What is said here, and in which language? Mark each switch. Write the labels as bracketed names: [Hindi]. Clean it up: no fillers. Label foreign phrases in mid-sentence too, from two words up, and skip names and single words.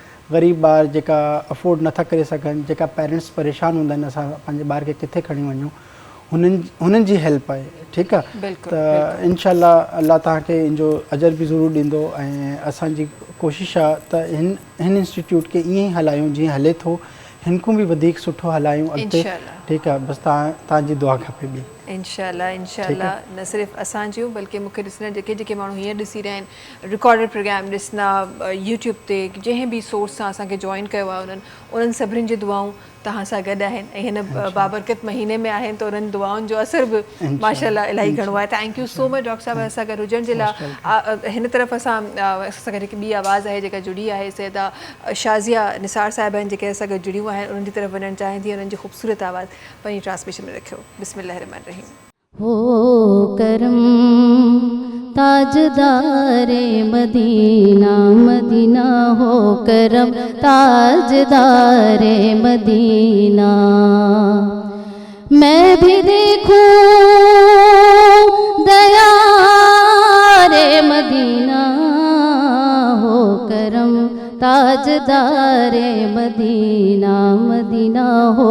[Sindhi] ग़रीब ॿार जेका अफोर्ड नथा करे सघनि जेका पेरेंट्स परेशान हूंदा आहिनि असां पंहिंजे ॿार खे किथे खणी वञूं हुननि जी हेल्प आहे ठीकु आहे. त इनशाला अलाह तव्हांखे इन जो अजर बि ज़रूरु ॾींदो. ऐं असांजी कोशिशि आहे त हिन इंस्टीट्यूट खे ईअं ई हलायूं जीअं हले थो हिन खां बि वधीक सुठो हलायूं अॻिते [Urdu] ٹھیک ہے بس [Sindhi] तव्हांजी दुआ खपे ॿी इंशाल्लाह इंशाल्लाह न सिर्फ़ु असां जूं बल्कि मूंखे ॾिसण जेके माण्हू हीअं ॾिसी रहिया आहिनि [English] recorded program [Sindhi] ॾिसंदा यूट्यूब ते जंहिं बि सोर्स सां असांखे जॉइन कयो आहे उन्हनि सभिनीनि जी दुआऊं तव्हां सां गॾु आहिनि ऐं हिन बाबरकत महीने में आहिनि त उन्हनि दुआउनि जो असर बि माशाल्लाह इलाही घणो आहे. [English] thank you so much [Sindhi] डॉक्टर साहिबु असां गॾु हुजण जे लाइ. हिन तरफ़ असां गॾु हिकु ॿी आवाज़ आहे जेका जुड़ी आहे सैदा शाज़िया निसार साहिब आहिनि जेके असां गॾु जुड़ियूं आहिनि उन्हनि जी तरफ़ वञणु चाहिनि थी. उन्हनि जी ख़ूबसूरत आवाज़ पंहिंजी ट्रांसमिशन में रखियो. [Arabic] بسم الله الرحمن الرحيم. [Urdu] ہو کرم تاجدارِ مدینہ مدینہ ہو کرم تاجدارِ مدینہ میں بھی دیکھوں دیا رے مدینہ ہو کرم تاجدارِ مدینہ مدینہ ہو